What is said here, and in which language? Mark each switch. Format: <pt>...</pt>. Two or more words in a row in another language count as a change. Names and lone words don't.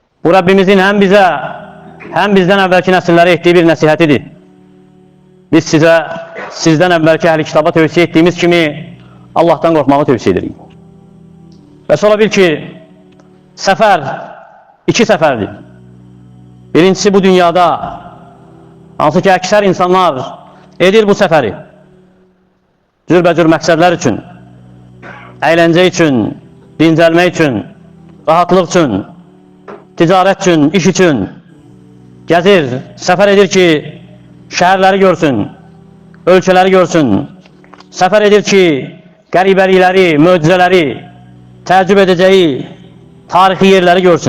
<tr>Bu Rabbimizin hem bize hem bizden evvelki nesillere ettiği bir nasihatidir. Biz size sizden evvelki ehli kitaba tövsiye ettiğimiz kimi Allah'tan korkmağı tövsiye ederiz. Ve sonra bil ki sefer iki seferdir.</tr> <az>Birincisi bu dünyada hansı ki əksər insanlar edir bu seferi. Cürbəcür məqsədlər üçün, əyləncə üçün, dincəlmək üçün, rahatlıq üçün, ticarət üçün, iş üçün gəzir, səfər edir ki, şəhərləri görsün, ölkələri görsün, səfər edir ki, qəribəlikləri, möcüzələri, təəccüb edəcəyi tarixi yerləri görsün.</az>